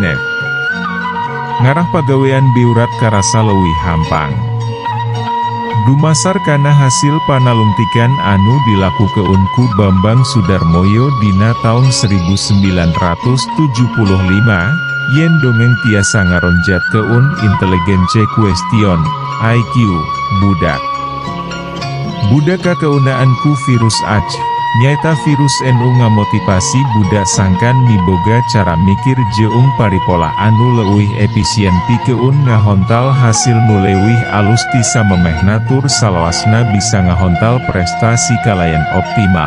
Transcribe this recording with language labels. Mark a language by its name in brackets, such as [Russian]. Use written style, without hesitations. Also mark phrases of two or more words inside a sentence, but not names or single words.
[Sundanese] Ngarah pagawean biurat karasa leuwih hampang. Dumasar kana hasil panalungtikan anu dilakukeun ku Bambang Sudarmoyo dina taun 1975, yen dongeng tiasa ngaronjat keun [English] intelligence question, [Sundanese] IQ, budak. Budak kakeunaan ku virus H, nyaeta virus NU ngamotivasi budak sangkan miboga cara mikir jeung paripola anu leuwih efisien pikeun ngahontal hasil nu leuwih alus tisa memehna tur salawasna bisa ngahontal prestasi kalayan optimal.